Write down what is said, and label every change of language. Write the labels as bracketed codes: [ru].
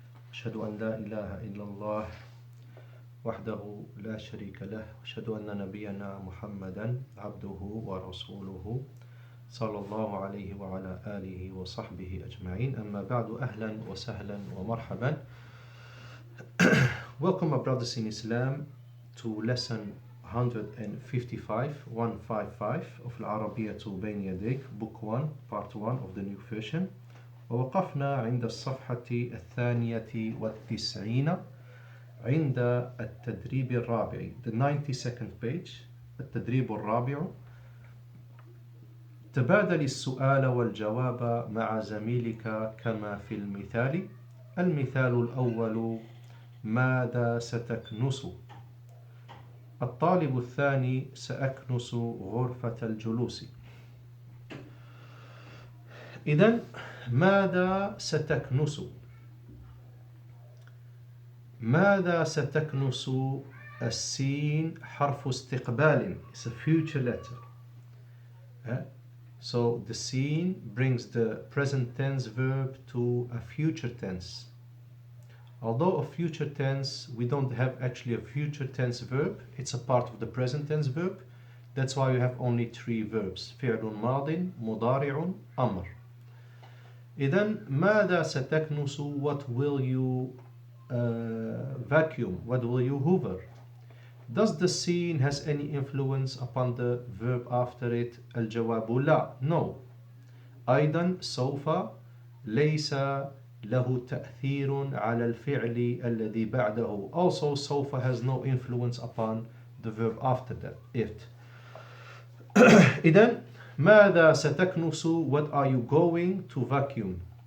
[ar] أشهد أن لا إله إلا الله وحده لا شريك له وأشهد أن نبينا محمدا عبده ورسوله صلى الله عليه وعلى آله وصحبه أجمعين. أما بعد، أهلا وسهلا ومرحبا. [en] Welcome, my brothers in Islam, to lesson 155 of Arabiyyah to Bayna Yadayk, book 1, part 1 of the new version. [ar] ووقفنا عند الصفحة الثانية والتسعين عند التدريب الرابع, [en] the 92nd page. [ar] التدريب الرابع: تبادل السؤال والجواب مع زميلك كما في المثال. المثال الأول: ماذا ستكنس؟ الطالب الثاني: سأكنس غرفة الجلوس. إذن ماذا ستكنس؟ ماذا ستكنس؟ السين حرف استقبال. [en] It's a future letter. So the sin brings the present tense verb to a future tense. Although a future tense, we don't have actually a future tense verb. It's a part of the present tense verb. That's why we have only 3 verbs: [ar] فعل ماض, مضارع, أمر. إذن ماذا ستكنس? [en] What will you vacuum? What will you hoover? Does the sin has any influence upon the verb after it? [ar] الجواب لا. [en] No. [ar] أيضا سوف ليس له تأثير على الفعل الذي بعده. [en] Also سوف has no influence upon the verb after that, it. [ar] إذن ماذا ستكنس? [en] What are you going to vacuum?